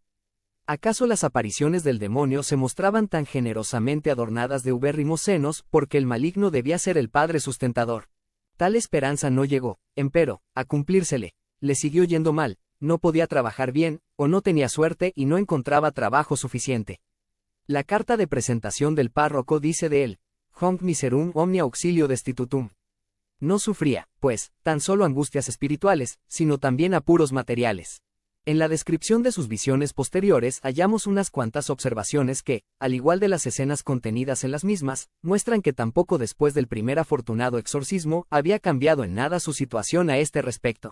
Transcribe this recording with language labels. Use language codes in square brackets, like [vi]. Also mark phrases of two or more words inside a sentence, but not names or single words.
[es] ¿Acaso las apariciones del demonio se mostraban tan generosamente adornadas de ubérrimos senos porque el maligno debía ser el padre sustentador? Tal esperanza no llegó, empero, a cumplírsele. Le siguió yendo mal, no podía trabajar bien, o no tenía suerte y no encontraba trabajo suficiente. La carta de presentación del párroco dice de él: [la] Honc miserum omnia auxilio destitutum. [es] No sufría, pues, tan solo angustias espirituales, sino también apuros materiales. En la descripción de sus visiones posteriores hallamos unas cuantas observaciones que, al igual de las escenas contenidas en las mismas, muestran que tampoco después del primer afortunado exorcismo había cambiado en nada su situación a este respecto.